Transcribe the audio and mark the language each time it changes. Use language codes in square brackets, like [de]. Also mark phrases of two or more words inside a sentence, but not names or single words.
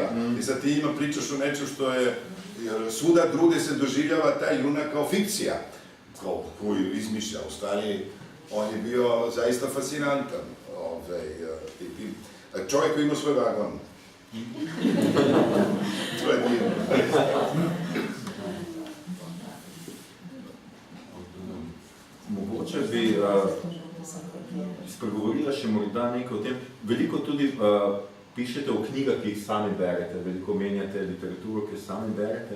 [sr] I sad ti ima pričaš o nečem što je, jer svuda druge se doživljava taj junak kao fikcija, koju izmišlja. U stvari, on je bio zaista fascinantan. Čovjek koji ima svoj vagon. To je divno. [sl] Mogoče bi spregovorila še morda nekaj o tem. Veliko tudi pišete o knjigah, ki jih sami berete, veliko menjate literaturo, ki jo sami berete.